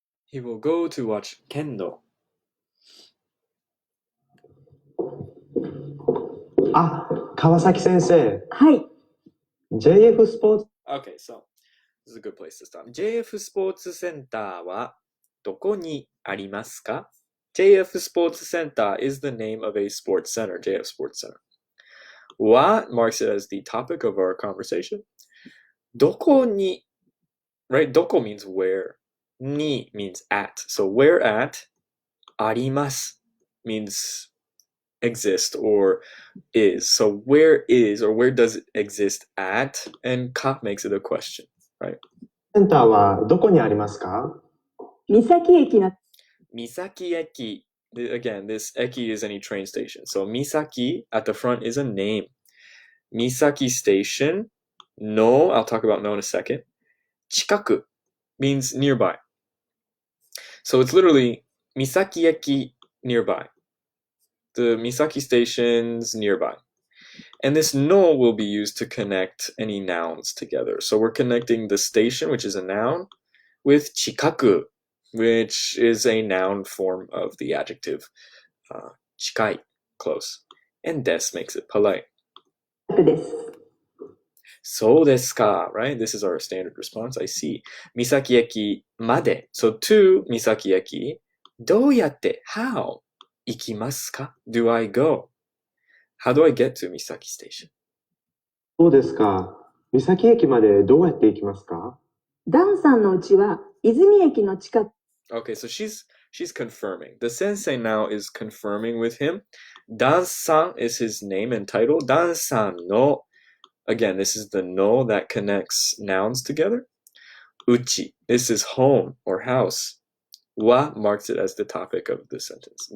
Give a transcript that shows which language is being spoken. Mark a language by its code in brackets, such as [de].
[en] He will go to watch Kendo. [ja] あ、川崎先生、はい。 JF スポーツ、 [en] Okay, so this is a good place to stop. [ja] JF スポーツセンターはどこにありますか？ [en] JF スポーツセンター is the name of a sports center, JF Sports Center. What marks it as the topic of our conversation? どこに right? どこ means where. に means at. So where at あります means exist or is. So where is or where does it exist at? And ka makes it a question, right? [ja] センターはどこにありますか？三崎駅の、 [en] Misaki Eki. Again, this eki is any train station. So Misaki at the front is a name. Misaki Station. No, I'll talk about no in a second. Chikaku means nearby. So it's literally Misaki Eki nearby. The Misaki station's nearby. And this no will be used to connect any nouns together. So we're connecting the station, which is a noun, with chikaku, which is a noun form of the adjective chikai, close. And des makes it polite. [ja] 近くです。 [en] So desu ka, right? This is our standard response. I see. Misaki eki made. So to Misaki eki, どうやって how 行きますか? Do I go? How do I get to Misaki Station? [ja] そうですか。三崎駅までどうやって行きますか？ダンさんの家は泉駅の近く。 [en] Okay, so she's confirming. The sensei now is confirming with him. Dan-san is his name and title. Dan-san no. Again, this is the no that connects nouns together. Uchi. This is home or house. Wa marks it as the topic of the sentence.